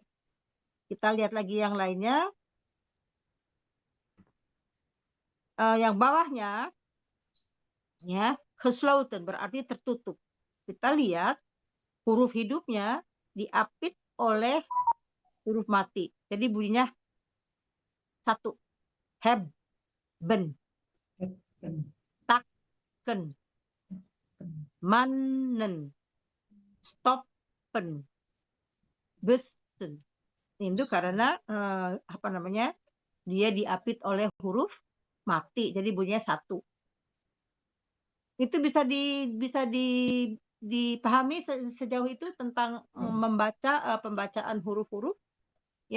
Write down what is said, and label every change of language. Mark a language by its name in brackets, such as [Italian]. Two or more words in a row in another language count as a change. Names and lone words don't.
[Indonesian] Kita lihat lagi yang lainnya. Yang bawahnya, ya, gesloten berarti tertutup. Kita lihat huruf hidupnya diapit oleh huruf mati. Jadi bunyinya 1. [Dutch] Hebben. Takken. Mannen. Stoppen. Besen. [Indonesian] Itu karena apa namanya? Dia diapit oleh huruf mati. Jadi bunyinya 1. Itu bisa dipahami sejauh itu tentang membaca pembacaan huruf-huruf, ya?